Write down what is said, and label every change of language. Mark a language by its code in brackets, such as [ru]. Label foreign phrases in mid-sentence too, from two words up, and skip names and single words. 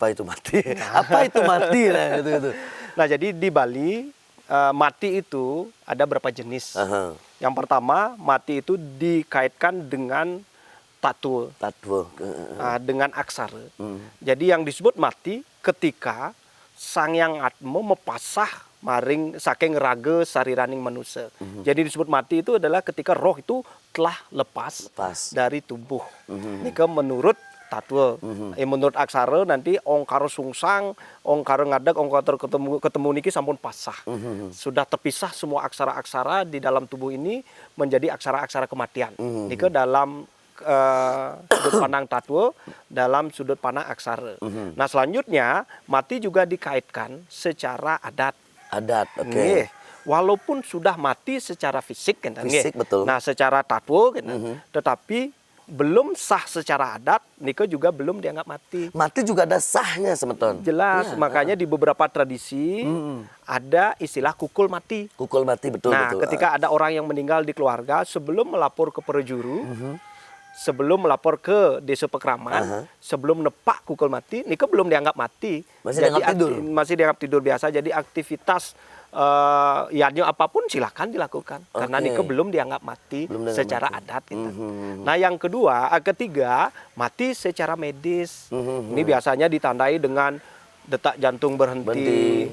[id] Apa itu mati? Apa itu mati? Nah, gitu. Nah, jadi di Bali mati itu ada berapa jenis. Yang pertama, mati itu dikaitkan dengan tatu. Dengan aksara. Jadi yang disebut mati ketika Sang Hyang Atma [ban] mepasah maring saking raga sariraning manusia. [id] Jadi disebut mati itu adalah ketika roh itu telah lepas. Dari tubuh. Ini menurut tatwa. Menurut aksara nanti ongkara sungsang, ongkara ngadak, ongkara ketemu [ban] niki sampun pasah. [id] Sudah terpisah semua aksara-aksara di dalam tubuh ini menjadi aksara-aksara kematian. Niki dalam sudut pandang tatwa, dalam sudut pandang aksara. Nah, selanjutnya mati juga dikaitkan secara adat. Oke. Walaupun sudah mati secara fisik, betul. Nah, secara tatwa, tetapi belum sah secara adat, Niko juga belum dianggap mati. Mati juga ada sahnya, semeton. Jelas, makanya di beberapa tradisi ada istilah kukul mati. Kukul mati, betul. Nah, ketika ada orang yang meninggal di keluarga, sebelum melapor ke perjuru, sebelum melapor ke desa pekraman, sebelum nepak kukul mati, Niko belum dianggap mati. Masih dianggap tidur. Masih dianggap tidur biasa. Jadi aktivitas yadnya apapun silakan dilakukan karena Niko belum dianggap mati secara adat gitu. Nah, yang ketiga mati secara medis. Ini biasanya ditandai dengan detak jantung berhenti.